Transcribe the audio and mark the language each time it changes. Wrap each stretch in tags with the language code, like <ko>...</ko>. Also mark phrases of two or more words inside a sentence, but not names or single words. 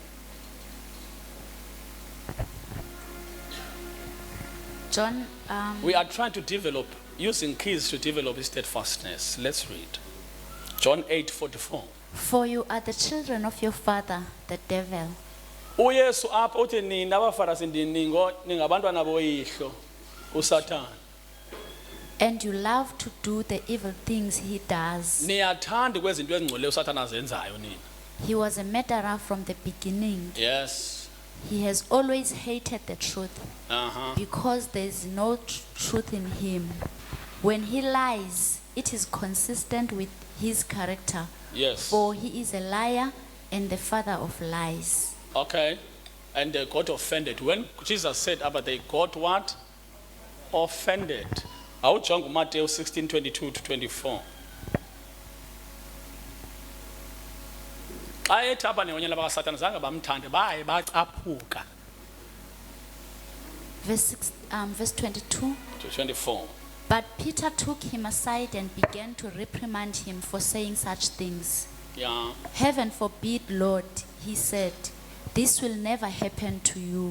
<en>John, we are trying to develop, using keys to develop steadfastness. Let's read. John 8:44. for you are the children of your father, the devil.</en> <xh>uYesu apha uthi nina abaFarisi ningabantwana boyihlo uSathane.</xh> <en>And you love to do the evil things he does.</en> <xh>Niyathanda kwezinto ezingcwele uSathane azenzayo nina.</xh> <en>He was a murderer from the beginning. Yes. He has always hated the truth because there is no truth in him. When he lies, it is consistent with his character. Yes. For he is a liar and the father of lies. Okay. And they got offended. When Jesus said about they got what? Offended.</en> <xh>Awujonga uMatthew 16:22 to 24. Xa ethi apha nehonyela bakaSathane zange bamthande baye bacaphuka.</xh> <en>Verse 22. To 24. But Peter took him aside and began to reprimand him for saying such things. Yeah. Heaven forbid, Lord, he said, this will never happen to you.</en>